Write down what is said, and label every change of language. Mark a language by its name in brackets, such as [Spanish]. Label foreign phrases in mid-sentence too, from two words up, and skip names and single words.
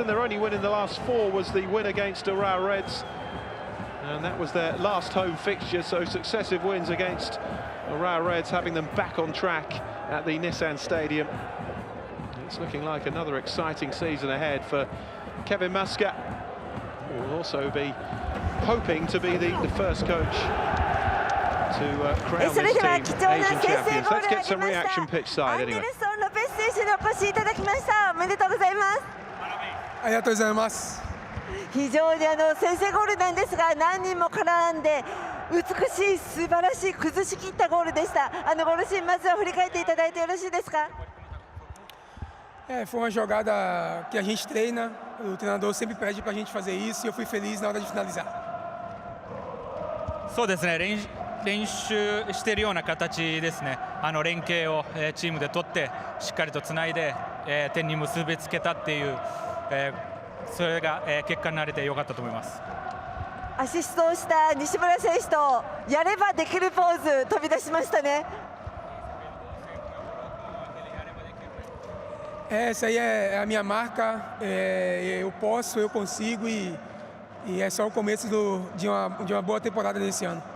[English] Their only win in the last four was the win against Urawa Reds, and that was their last home fixture, so successive wins against Urawa Reds, having them back on track at the Nissan Stadium. It's looking like another exciting season ahead for Kevin Muscat, who will also be hoping to be the first coach to crown this team Asian champions. Let's get some reaction pitch side anyway. [Japanese] ありがとうございます。非常に先制ゴールなんですが、何人も絡んで美しい、素晴らしい崩し切ったゴールでした。ゴールシーン、まずは振り返っていただいてよろしいですか。 [Portuguese] Foi uma jogada que a gente treina, o treinador sempre pede para a gente fazer isso, e eu fui feliz na hora de finalizar. [Japanese] そうですね、練習しているような形ですね。連携をチームで取ってしっかりとつないで点に結びつけたっていう、それが結果になれてよかったと思います。アシストをした西村選手とやればできるポーズ飛び出しましたね。 [Portuguese] Essa aí é a minha marca, eu posso, eu consigo, e é só o começo de uma boa temporada nesse ano.